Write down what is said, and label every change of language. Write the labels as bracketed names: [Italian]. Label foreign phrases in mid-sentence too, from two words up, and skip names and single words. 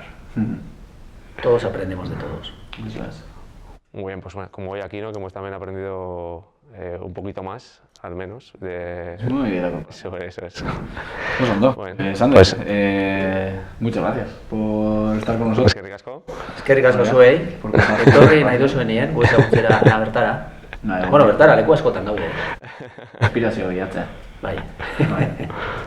[Spanish] Todos aprendemos de todos. Eso es. Muy bien, pues bueno, como hoy aquí, ¿no? Que hemos también aprendido un poquito más, al menos, muy bien, sobre eso. Pues ando. Bueno, Sander, muchas gracias por estar con nosotros. [Basque] Eskerrik asko zuei, etorri nahi duzuenien, gu ezagutzera bertara. Bueno, bertara, leku askotan daude. Inspirazio bilatzea. Bai.